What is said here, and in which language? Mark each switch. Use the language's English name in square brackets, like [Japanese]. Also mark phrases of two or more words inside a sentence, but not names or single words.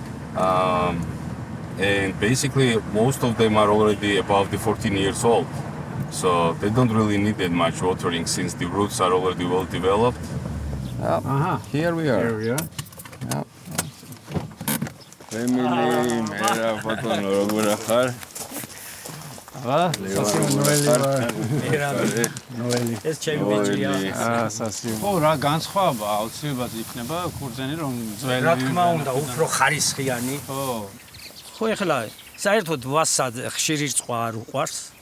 [English] And basically most of them are already above the 14 years old. So they don't really need that much watering since the roots are already well developed. Here we are. Here we are. Yeah. Family, [Georgian] mera patron როგორ ახარ? ნოელი. ეს ჩემი ბიჭია. სასიო. ხო, რა განსხვავება აუცილებლად იქნება ქურძენი რომ ძველი. რა თქმა უნდა, უფრო ხარისხიანი. ხო. ხო, ეხლა საერთოდ ვასა ხშირი რწყვა არ უყვარს.